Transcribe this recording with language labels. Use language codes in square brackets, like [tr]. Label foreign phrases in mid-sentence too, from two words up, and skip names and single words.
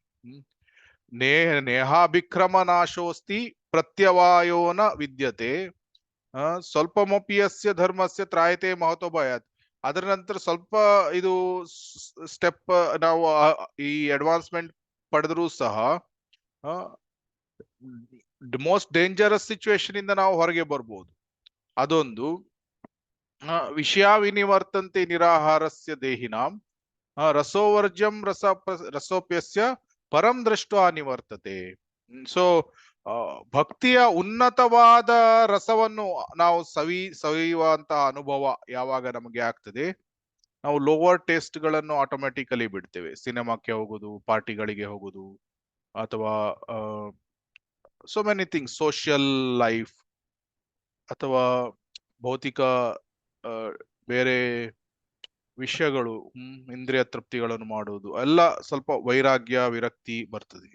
[sa] ನೇಹಾಭಿಕ್ರಮ ನಾಶೋಸ್ತಿ ಪ್ರತ್ಯವಾಯೋನ ವಿದ್ಯತೆ ಸ್ವಲ್ಪಮಪಿಯಸ್ಯ ಧರ್ಮಸ್ಯ ತ್ರಾಯತೆ ಮಹತೋ ಭಯಾತ್. [kn] ಅದರ ನಂತರ ಸ್ವಲ್ಪ ಇದು ಸ್ಟೆಪ್ ನಾವು ಈ ಅಡ್ವಾನ್ಸ್ಮೆಂಟ್ ಪಡೆದರೂ ಸಹ [en] most dangerous situation [kn] ಇಂದ ನಾವು ಹೊರಗೆ ಬರ್ಬೋದು. ಅದೊಂದು. [sa] ವಿಷಯ ವಿನಿವರ್ತಂತೆ ನಿರಾಹಾರಸ್ಯ ದೇಹಿನಾಂ ರಸೋವರ್ಜ್ಯಂ ರಸೋಪ್ಯಸ್ಯ ಪರಂ ದೃಷ್ಟ ನಿವರ್ತತೆ. [kn] ಸೊ ಭಕ್ತಿಯ ಉನ್ನತವಾದ ರಸವನ್ನು ನಾವು ಸವಿಯುವಂತಹ ಅನುಭವ ಯಾವಾಗ ನಮಗೆ ಆಗ್ತದೆ, ನಾವು [en] lower taste [kn] ಗಳನ್ನು ಆಟೋಮ್ಯಾಟಿಕಲಿ ಬಿಡ್ತೇವೆ. ಸಿನಿಮಾಕ್ಕೆ ಹೋಗುದು, ಪಾರ್ಟಿಗಳಿಗೆ ಹೋಗುದು, ಅಥವಾ [en] so many things, social life [kn] ಅಥವಾ ಭೌತಿಕ ಬೇರೆ ವಿಷಯಗಳು, ಇಂದ್ರಿಯ ತೃಪ್ತಿಗಳನ್ನು ಮಾಡುವುದು ಎಲ್ಲ ಸ್ವಲ್ಪ ವೈರಾಗ್ಯ ವಿರಕ್ತಿ ಬರ್ತದೆ.